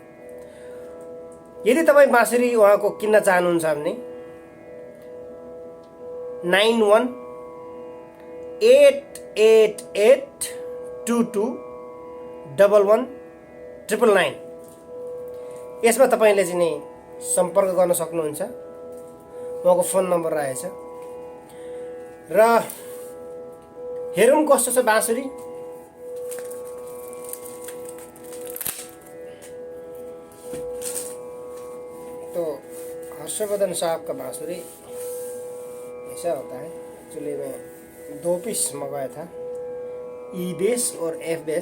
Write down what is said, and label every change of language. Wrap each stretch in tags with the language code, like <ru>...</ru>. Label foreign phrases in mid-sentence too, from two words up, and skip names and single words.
<ne>यदि तपाईँ बाँसुरी उहाँको किन्न चाहनुहुन्छ भने 918882211999 यसमा तपाईँले चाहिँ नि सम्पर्क गर्न सक्नुहुन्छ। उहाँको फोन नम्बर रहेछ। र हेरौँ कस्तो छ बाँसुरी।</ne> <hi>तो हर्षवर्धन साहब का बाँसुरी ऐसा होता है। एक्चुअली मैं 2 पीस मंगाया था, ई बेस और एफ बेस।</hi>